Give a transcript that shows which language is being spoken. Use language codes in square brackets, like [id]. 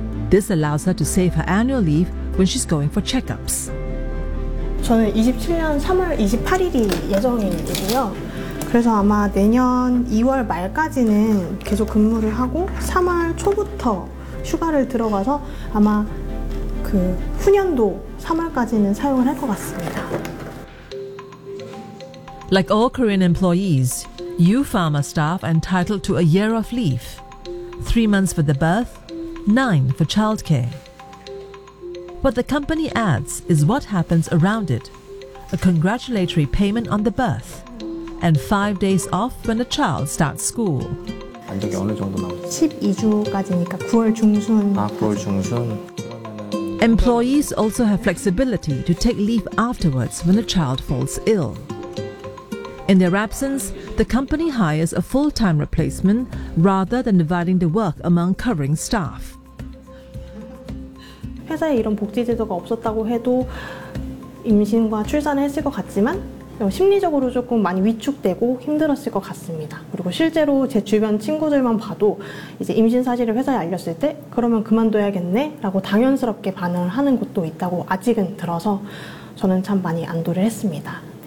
[en] This allows her to save her annual leave when she's going for checkups. [ko] 저는 27년 3월 28일이 예정이고요. 그래서 아마 내년 2월 말까지는 계속 근무를 하고 3월 초부터 휴가를 들어가서 아마 그 후년도 3월까지는 사용을 할 것 같습니다. [en] Like all Korean employees, you pharma staff are entitled to a year of leave. 3 months for the birth, 9 for childcare. What the company adds is what happens around it, a congratulatory payment on the birth, and 5 days off when a child starts school. [ko] 반적이 어느 정도 나오죠? 12주까지니까 9월 중순. 아, 9월 중순. [en] Employees also have flexibility to take leave afterwards when a child falls ill. In their absence, the company hires a full-time replacement rather than dividing the work among covering staff. [ko] 회사에 이런 복지 제도가 없었다고 해도 임신과 출산을 했을 것 같지만 심리적으로 조금 많이 위축되고 힘들었을 것 같습니다. 그리고 실제로 제 주변 친구들만 봐도 이제 임신 사실을 회사에 알렸을 때 그러면 그만둬야겠네 라고 당연스럽게 반응을 하는 곳도 있다고 아직은 들어서 저는 참 많이 안도를 했습니다.